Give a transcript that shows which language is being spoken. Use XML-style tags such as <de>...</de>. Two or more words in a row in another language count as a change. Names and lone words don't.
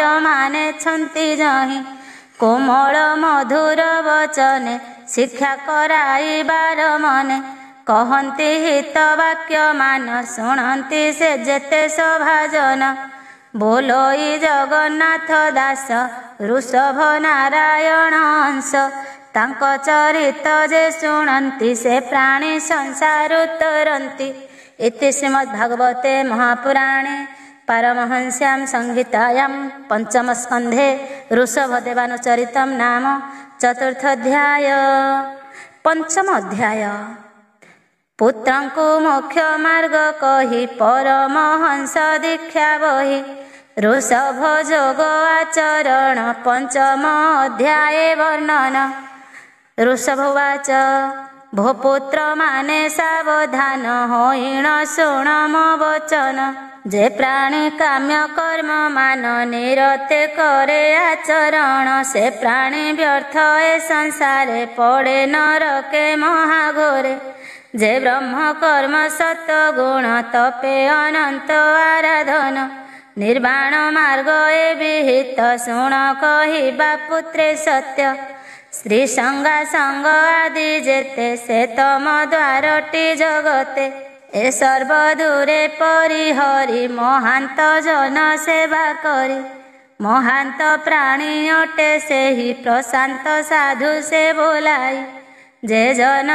<or>ମାନେ ଛନ୍ତି ଯହି କୋମଳ ମଧୁର ବଚନେ ଶିକ୍ଷା କରାଇବାର ମନେ କହନ୍ତି ହିତ ବାକ୍ୟ ମାନ ଶୁଣନ୍ତି ସେ ଯେତେ ସଭାଜନ ବୋଲୋଇ ଜଗନ୍ନାଥ ଦାସ ଋଷଭ ନାରାୟଣ ଅଂଶ ତାଙ୍କ ଚରିତ ଯେ ଶୁଣନ୍ତି ସେ ପ୍ରାଣୀ ସଂସାର ତରନ୍ତି</or> <sa>इति श्रीमद्भागवते महापुराणे पारमहंस्यां संहितायां पंचम स्कंधे ऋषभदेवानुचरितं नाम चतुर्थोऽध्याय।</sa> <or>ପଞ୍ଚମ ଅଧ୍ୟାୟ ପୁତ୍ରଙ୍କୁ ମୋକ୍ଷ ମାର୍ଗ କହି ପରମହଂସ ଦୀକ୍ଷା ବହି ଋଷଭ ଯୋଗ ଆଚରଣ ପଞ୍ଚମ ଅଧ୍ୟାୟେ ବର୍ଣ୍ଣନ। ଋଷଭବାଚ ଭୋ ପୁତ୍ର ମାନେ ସାବଧାନ ହୋଇଣ ଶୁଣ ମୋ ବଚନ ଯେ ପ୍ରାଣୀ କାମ୍ୟ କର୍ମ ମାନ ନିରତେ କରେ ଆଚରଣ ସେ ପ୍ରାଣୀ ବ୍ୟର୍ଥ ଏ ସଂସାରେ ପଡ଼େ ନରକେ ମହାଘୋରେ ଯେ ବ୍ରହ୍ମ କର୍ମ ସତ ଗୁଣ ତପେ ଅନନ୍ତ ଆରାଧନ ନିର୍ବାଣ ମାର୍ଗ ଏ ବିହିତ ଶୁଣ କହିବା ପୁତ୍ରେ ସତ୍ୟ ଶ୍ରୀ ସଙ୍ଗା ସଙ୍ଗ ଆଦି ଯେତେ ସେ ତମ ଦ୍ୱାରଟି ଜଗତେ ଏ ସର୍ବ ଦୂରେ ପରିହରି ମହାନ୍ତ ଜନ ସେବା କରି ମହାନ୍ତ ପ୍ରାଣୀ ଅଟେ ସେ ହି ପ୍ରଶାନ୍ତ ସାଧୁ ସେ ବୋଲାଇ ଯେ ଜନ</or>